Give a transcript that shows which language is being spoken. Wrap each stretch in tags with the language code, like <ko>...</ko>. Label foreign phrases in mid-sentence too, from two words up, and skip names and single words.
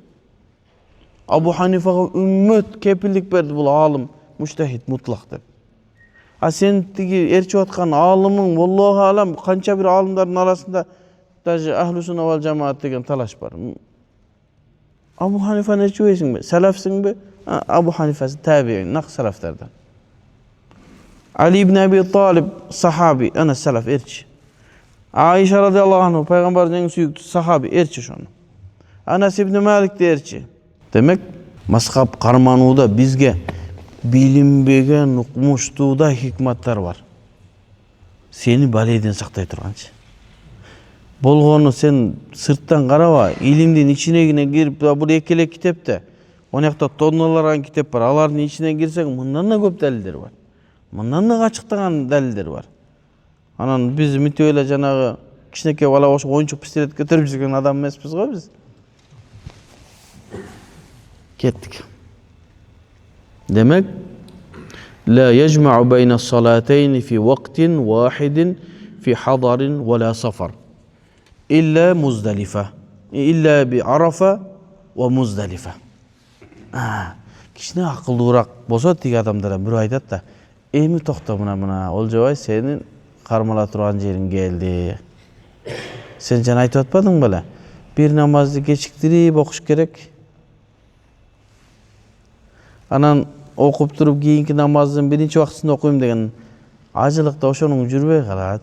<ky>Абу Ханифага үммөт кепилдик берди, бул алым,</ky> <ar>مجتهد مطلق</ar> <ky>деп. А сен тиги ээрчип аткан алымың,</ky> <ar>الله أعلم,</ar> <ky>канча бир алымдардын арасында даже</ky> <ar>أهل السنة والجماعة</ar> <ky>деген талаш бар. Абу Ханифаны ээрчибейсиңби? Салафсиңби? Абу Ханифа табиин, нак салафтардан. Али ибн Аби Талиб сахаби, ана салаф ээрчи. Айша</ky> <ar>رضي الله عنه</ar> <ky>пайгамбардын эң сүйүктүү сахаби ээрчи ошону. Анас ибн Малик ээрчи. Демек, мазхаб карманууда бизге билинбеген укмуштууда хикматтар бар. Сени балейден сактай турганчы. Болгону сен сырттан караба, илимдин ичинегине кирип, бул экелек китепте, онякта тонналардан китеп бар. Алардын ичине кирсең, мындан да көп далилдер бар. Мындан да ачыктаган далилдер бар. Анан биз мынтип эле жанагы кичинекей бала ошо оюнчук пистолет көтөрүп жүргөн адам эмеспиз го биз. Кеттик. Демек,</ky> <ar>لا يجمع بين الصلاتين في وقت واحد في حضر ولا سفر إلا مزدلفة إلا بعرفة ومزدلفة.</ar> <ky>Кичине акылдуураак болсо тиги адамдар бирөө айтат да, эми токто мына Олжобай сенин кармала турган жериң келди. Сен жана айтып атпадың беле? Бир намазды кечиктирип окуш керек. Анан окуп туруп кийинки намаздын биринчи убактысында окуйм деген ажылыкта ошонун жүрбөй калат.</ky>